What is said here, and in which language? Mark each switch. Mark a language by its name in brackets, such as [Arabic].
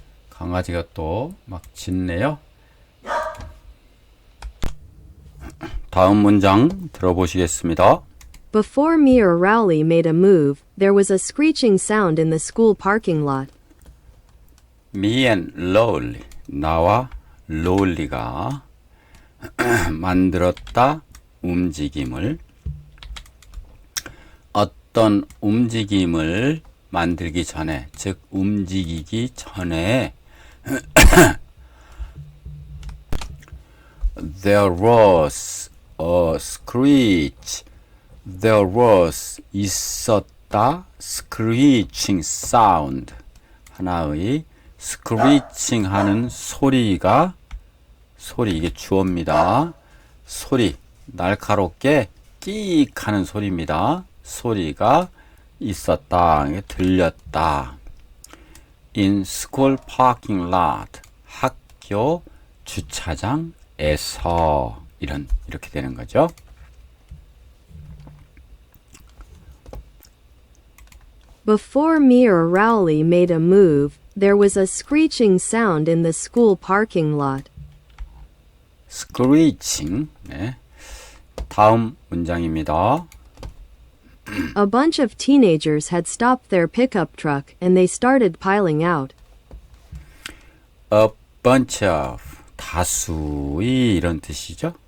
[Korean] 강아지가 또 막 짖네요. 다음 문장 들어보시겠습니다. [English] Before me or Rowley made a move, there was a screeching sound in the school parking lot. Me and Lowly [Korean] 나와 롤리가 만들었다 움직임을 어떤 움직임을 만들기 전에 즉 움직이기 전에 [English] There was a screech. There was [Korean] 있었다. [English] screeching sound. [Korean] 하나의 screeching 하는 소리가 소리 이게 주어입니다. 소리 날카롭게 끼익 하는 소리입니다. 소리가 있었다. 들렸다. [English] In school parking lot. [Korean] 학교 주차장에서 이렇게 되는 거죠. [English] Before me or Rowley made a move, there was a screeching sound in the school parking lot. [Korean] screeching. 네. 다음 문장입니다. [English] A bunch of teenagers had stopped their pickup truck and they started piling out. A bunch of [Korean] 다수의 이런 뜻이죠.